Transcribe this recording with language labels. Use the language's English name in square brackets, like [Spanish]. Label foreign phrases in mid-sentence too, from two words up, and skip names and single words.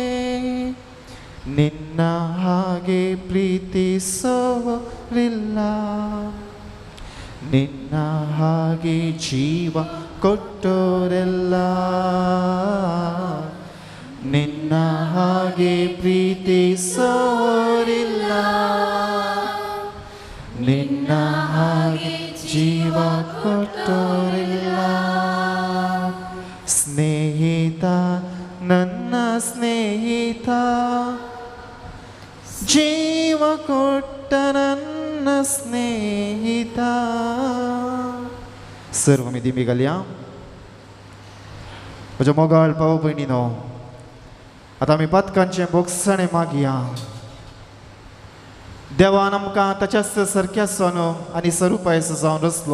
[Kannada] ನಿನ್ನ ಹಾಗೆ ಪ್ರೀತಿಸೋರಿಲ್ಲ, ನಿನ್ನ ಹಾಗೆ ಜೀವ ಕೊಟ್ಟೋರೆಲ್ಲ, ನಿನ್ನ ಹಾಗೆ ಪ್ರೀತಿಸೋರಿಲ್ಲ, ನಿನ್ನ ಹಾಗೆ ಜೀವ ಕೊಟ್ಟೋರಿಲ್ಲ. ಸ್ನೇಹಿತ, ನನ್ನ ಸ್ನೇಹಿತ, ಜೀವ ಕೊಟ್ಟ ನನ್ನ स्नेहिता. [Konkani] सर्व मी दिमी घालया. म्हज्या मोगाळ भाव भयणीनो, आतां आमी पातकांचे बोगसणे मागया. देवान आमकां ताच्याच सारक्यासन आनी स्वरुपायस जावन रचलो.